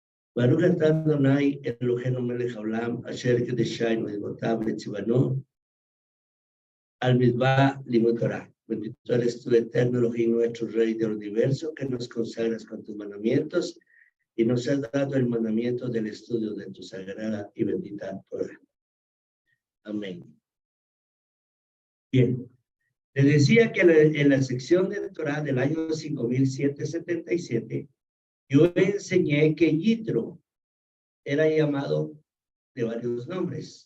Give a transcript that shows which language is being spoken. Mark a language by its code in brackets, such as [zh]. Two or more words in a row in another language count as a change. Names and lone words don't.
[he] ברוך אתה אדוני אלוהינו מלך העולם, אשר קדשנו במצוותיו וציוונו, על מצוות לימוד תורה. [es] Bendito eres tú, eterno Elohim, nuestro Rey del universo, que nos consagras con tus mandamientos y nos has dado el mandamiento del estudio de tu sagrada y bendita Torah. Amén. Bien. Les decía que en la sección de Torah del año 5777, yo enseñé que Yitro era llamado de varios nombres.